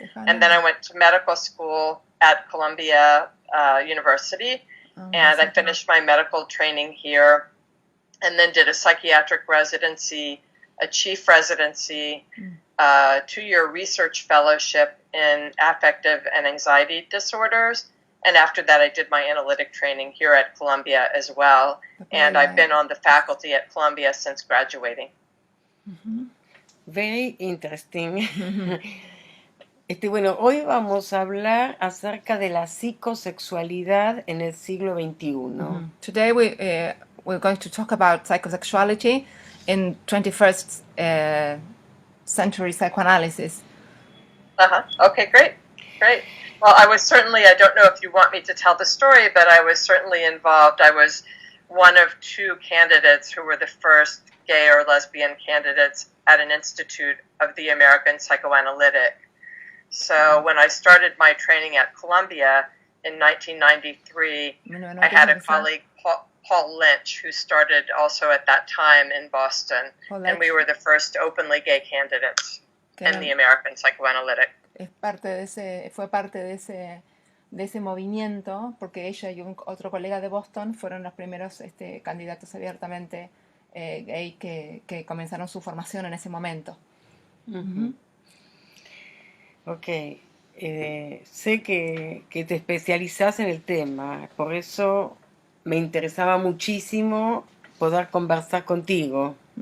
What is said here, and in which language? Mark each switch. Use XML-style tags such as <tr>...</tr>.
<en>And then I went to medical school at Columbia University, and I finished my medical training here, and then did a psychiatric residency, a chief residency, 2-year research fellowship in affective and anxiety disorders. And after that, I did my analytic training here at Columbia as well. And I've been on the faculty at Columbia since graduating. Very interesting.</en> <es>Bueno, hoy vamos a hablar acerca de la psicosexualidad en el siglo XXI.</es> <en>Today we're going to talk about psychosexuality in 21st century psychoanalysis. Okay, great. Well, I don't know if you want me to tell the story, but I was certainly involved. I was one of 2 candidates who were the first gay or lesbian candidates at an institute of the American Psychoanalytic. So when I started my training at Columbia in 1993, I had a colleague, Paul Lynch, who started also at that time in Boston, and we were the first openly gay candidates in the American Psychoanalytic.</en> <es>Fue parte de ese movimiento, porque ella y otro colega de Boston fueron los primeros candidatos abiertamente gay que comenzaron su formación en ese momento. Ok, sé que te especializás en el tema, por eso me interesaba muchísimo poder conversar contigo.</es>